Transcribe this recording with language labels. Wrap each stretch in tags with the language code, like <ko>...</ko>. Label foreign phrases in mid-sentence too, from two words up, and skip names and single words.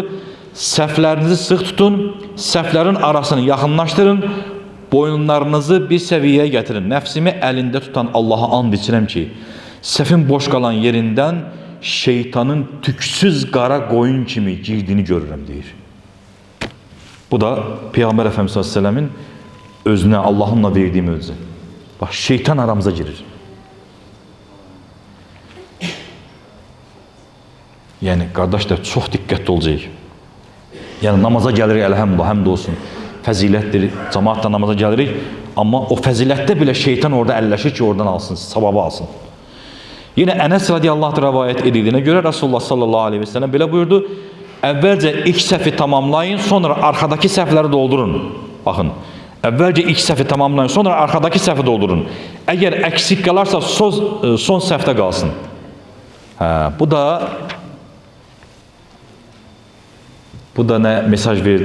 <az>Səhvlərinizi sıx tutun, səhvlərin arasını yaxınlaşdırın, boyunlarınızı bir səviyyəyə gətirin. Nəfsimi əlində tutan Allaha and içirəm ki, səhvin boş qalan yerindən şeytanın tüksüz qara qoyun kimi girdiyini görürəm, deyir.</az> <tr>Bu da Peygamber Efendimiz Aleyhisselam'ın özüne, Allah'ınla verdiği möcüze. Bak, şeytan aramıza girir. Yani kardeşler çok dikkatli olacağız. Yani namaza gelirik, elhamdülillah, həmd olsun. Fəzilətdir, cemaatla namaza gelirik. Ama o fəzilətdə bile şeytan orada əlləşir ki, oradan alsın, savabı alsın. Yine Enes radiyallahu anh rivayet edildiğine göre Resulullah sallallahu aleyhi ve sellem</tr> <az>belə buyurdu. Əvvəlcə ilk səhvi tamamlayın, sonra arkadaki səhvləri doldurun. Baxın, əvvəlcə ilk səhvi tamamlayın, sonra arkadaki səhvi doldurun. Əgər əksik qalarsa son səhvdə qalsın. Bu da nə mesaj verdi?</az>